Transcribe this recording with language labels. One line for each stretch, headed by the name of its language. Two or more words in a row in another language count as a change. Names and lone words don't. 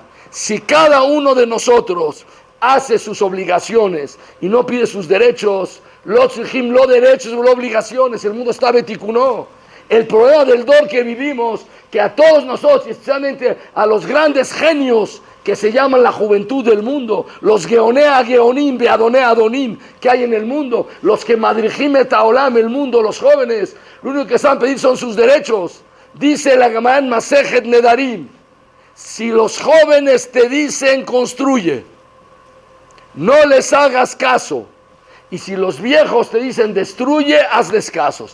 Spanish: Si cada uno de nosotros hace sus obligaciones y no pide sus derechos, lo derechos, lo obligaciones, el mundo está betikunó. El problema del dor que vivimos, que a todos nosotros, especialmente a los grandes genios que se llaman la juventud del mundo, los
Hebrew: גאוני גאונים, אדוני אדונים
Spanish: que hay en el mundo, los que
Hebrew: מדריכים את העולם,
Spanish: el mundo, los jóvenes, lo único que saben pedir son sus derechos. Dice la Gemara en Masejet Nedarim, si los jóvenes te dicen construye, no les hagas caso. Y si los viejos te dicen destruye, hazles casos.